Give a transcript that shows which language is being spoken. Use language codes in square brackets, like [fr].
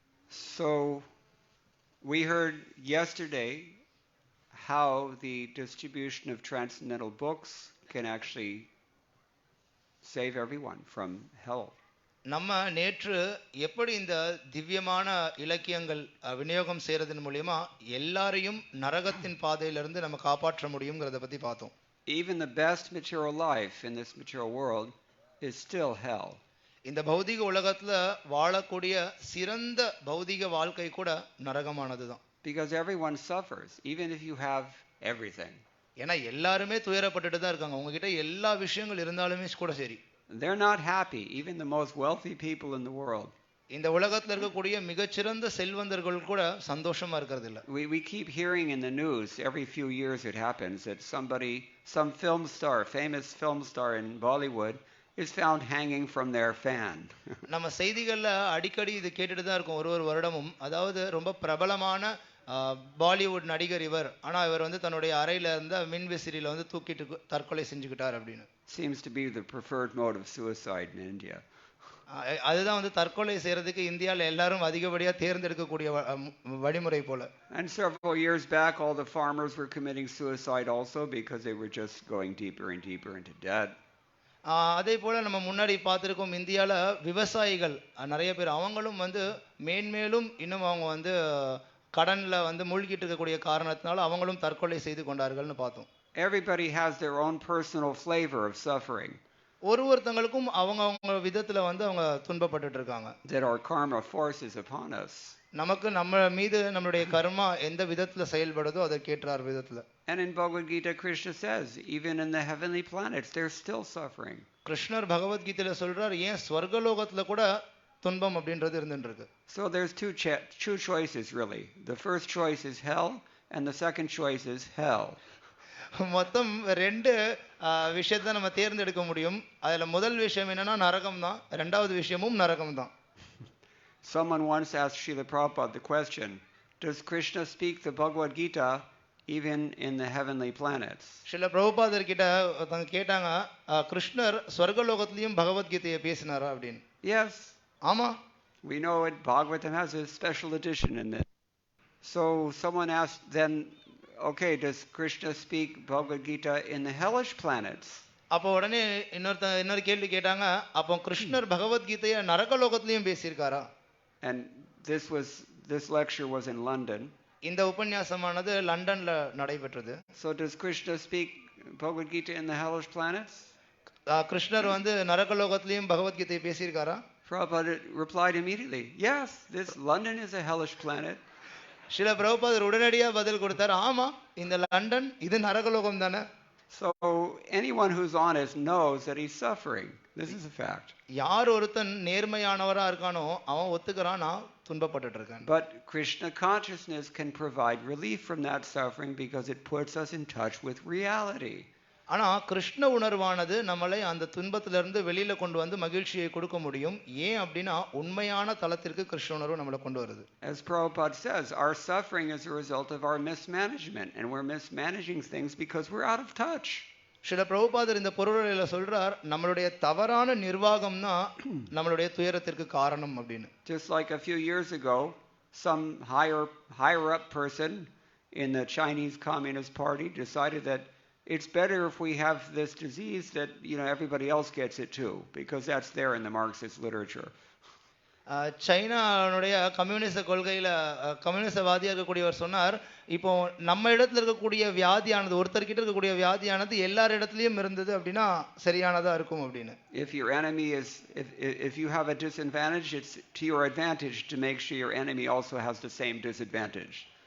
[en] So we heard yesterday how the distribution of transcendental books can actually save everyone from hell. [ta] நம்ம நேற்று எப்படி இந்த திவ்யமான இலக்கியங்கள் விநியோகம் செய்யறதன் மூலமா எல்லாரையும் நரகத்தின் பாதையிலிருந்து நம்ம காப்பாற்ற முடியும்ங்கறத பத்தி பார்த்தோம். [en] Even the best material life in this material world is still hell. [ta] இந்த பௌதிக உலகத்துல வாழக்கூடிய சிறந்த பௌதிக வாழ்க்கை கூட நரகமானதுதான். [en] Because everyone suffers, even if you have everything. [ta] ஏன்னா எல்லாருமே துயரப்பட்டுட்டு தான் இருக்காங்க. உங்ககிட்ட எல்லா விஷயங்கள் இருந்தாலுமே கூட சரி. [en] They're not happy, even the most wealthy people in the world. [ta] இந்த உலகத்துல இருக்கக்கூடிய மிகச்சிறந்த செல்வந்தர்கள் கூட சந்தோஷமா இருக்கிறது இல்ல. [en] We keep hearing in the news, every few years it happens, that some film star, famous film star in Bollywood is found hanging from their fan. [ta] நம்ம செய்திகள்ல அடிக்கடி இது கேட்டுட்டு தான் இருக்கோம் ஒரு வருடமும். அதாவது ரொம்ப பிரபலமான பாலிவுட் நடிகர் இவர், ஆனா இவர் தன்னுடைய அறையில இருந்த மின்விசிறியில தூக்கிட்டு தற்கொலை செஞ்சுக்கிட்டார் அப்படின்னு. [en] Seems to be the preferred mode of suicide in India. [ta] அதுதான் தற்கொலை செய்யறதுக்கு இந்தியால எல்லாரும் அதிகப்படியா தேர்ந்தெடுக்கக்கூடிய வழிமுறை போல. [en] And several years back all the farmers were committing suicide also because they were just going deeper and deeper into debt. [ta] அதே போல நம்ம முன்னாடி பார்த்திருக்கோம் இந்தியால விவசாயிகள் நிறைய பேர் அவங்களும் மேன்மேலும் இன்னும் அவங்க கடன்ல மூழ்கிட்டு இருக்கக்கூடிய காரணத்தினால அவங்களும் தற்கொலை செய்து கொண்டார்கள்னு பார்த்தோம். [en] Everybody has their own personal flavor of suffering. [ta] ஒருவருத்தங்களுக்கும் அவங்க விதத்துல அவங்க துன்பப்பட்டுட்டு இருக்காங்க. [en] That our karma forces upon us. [ta] நமக்கு நம்ம மீது நம்மளுடைய கர்மா எந்த விதத்துல செயல்படுதோ அதற்கேற்றார் விதத்துல. [en] And in Bhagavad Gita Krishna says even in the heavenly planets they're still suffering. [ta] கிருஷ்ணர் பகவத் கீதையில சொல்றார் ஏன் ஸ்வர்கலோகத்துல கூட துன்பம் அப்படின்றது இருந்துட்டு இருக்கு. [en] So there's two choices really. The first choice is hell and the second choice is hell. [ta] மொத்தம் 2 விஷயத்தை நம்ம தேர்ந்தெடுக்க முடியும். அதுல முதல் விஷயம் என்னன்னா நரகம் தான், இரண்டாவது விஷயமும் நரகம் தான். [en] Someone once asked Srila Prabhupada the question, does Krishna speak the Bhagavad Gita even in the heavenly planets? [ta] Srila பிரபுபாதர் கிட்ட கேட்டாங்க கிருஷ்ணர் ஸ்வர்கலோகத்திலயும் பகவத் கீதையை பேசினாரா அப்படின்னு. [en] Yes. [ta] ஆமா. [en] We know it. Bhagavatam has a special edition in this. So someone asked then, okay, does Krishna speak Bhagavad Gita in the hellish planets? [ta] அப்போ உடனே இன்னொரு கேள்வி கேட்டாங்க, அப்போ கிருஷ்ணர் பகவத் கீதையை நரகலோகத்திலயும் பேசியிருக்காரா? [en] And this lecture was in London. [ta] இந்த உபன்யாசமானது லண்டன்ல நடைபெற்றது. [en] So does Krishna speak Bhagavad Gita in the hellish planets? [ta] கிருஷ்ணர் நரகலோகத்திலயும் பகவத் கீதையை பேசியிருக்காரா? [en] Prabhupada replied immediately, yes, this London is a hellish planet. [ta] Srila பிரபுபாதர் உடனடியா பதில் கொடுத்தார், ஆமா இந்த லண்டன் இது நரகலோகம் தானே. [en] So anyone who's honest knows that he's suffering. This is a fact. [ta] யார் ஒருத்தன் நேர்மையானவரா இருக்கானோ அவன் ஒத்துக்கறான் நான் துன்பப்பட்டுட்டு இருக்கேன். [en] But Krishna consciousness can provide relief from that suffering because it puts us in touch with reality. [ta] ஆனா கிருஷ்ண உணர்வானது நம்மளை அந்த துன்பத்திலிருந்து வெளியில கொண்டு மகிழ்ச்சியை கொடுக்க முடியும். ஏன் அப்படின்னா உண்மையான தலத்திற்கு கிருஷ்ண உணர்வு நம்மளை கொண்டு வருது. [en] As Prabhupada says, our suffering is a result of our mismanagement and we're mismanaging things because we're out of touch. [ta] சில பிரபுபாதர் இந்த பொருளையில சொல்றார், நம்மளுடைய தவறான நிர்வாகம் தான் நம்மளுடைய துயரத்திற்கு காரணம் அப்படின்னு. [en] Just like a few years ago, some higher up person in the Chinese Communist Party decided that it's better if we have this disease that everybody else gets it too, because that's there in the Marxist literature. [ta] சைனாவுடைய கம்யூனிச கொள்கையில கம்யூனிசவாதியாக இருக்கக்கூடியவர் சொன்னார், இப்போ நம்ம இடத்துல இருக்கக்கூடிய வியாதியானது, ஒருத்தர்கிட்ட இருக்கக்கூடிய வியாதியானது எல்லார் இடத்துலயும் இருந்தது அப்படின்னா சரியானதா இருக்கும் அப்படின்னு. [en] If your enemy is if you have a disadvantage, it's to your advantage to make sure your enemy also has the same disadvantage.